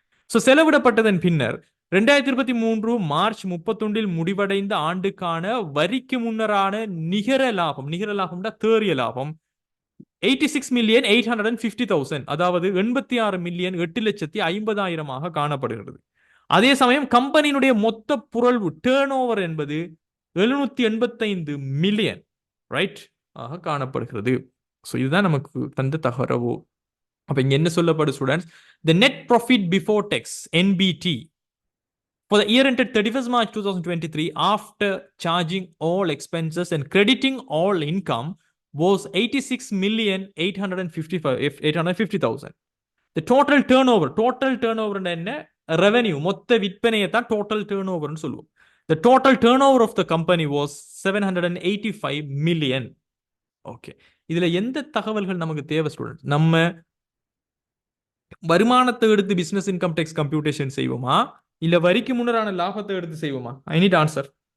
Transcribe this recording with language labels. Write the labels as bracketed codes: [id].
[ta] So செலவிடப்பட்டதன் பின்னர் 2023 March 31 முடிவடைந்த ஆண்டுக்கான வரிக்கு முன்னரான நிகர லாபம், நிகர லாபம்னா தேறிய லாபம் 86,850,000, அதாவது 86,08,50,000 காணப்படுகிறது. அதே சமயம் கம்பெனியினுடைய மொத்த புரள்வு டேர்ன் ஓவர் என்பது 785 மில்லியன் ரைட் ஆக காணப்படுகிறது. ஸோ இதுதான் நமக்கு தந்த தகவல். அப்ப இங்க என்ன சொல்லப்படும் students? [en] The net profit before tax, NBT, for the year ended 31st March 2023 after charging all expenses and crediting all income was 86,850,000. The total turnover [ta] என்ன? ரெவென்யூ, மொத்த விற்பனையை தான் டோட்டல் டேர்ன் ஓவர்னு சொல்லுவோம். [en] The total turnover of the company was 785 million. [ta] Okay, இதுல எந்த தகவல்கள் நமக்கு தேவை ஸ்டூடெண்ட்? நம்ம வருமானத்தை எடுத்து பிசினஸ் இன்கம் டேக்ஸ் கம்ப்யூட்டேஷன் செய்வோமா, இல்ல வரிக்கு முன்னரான லாபத்தை எடுத்து செய்வோமா? [en] I need answer.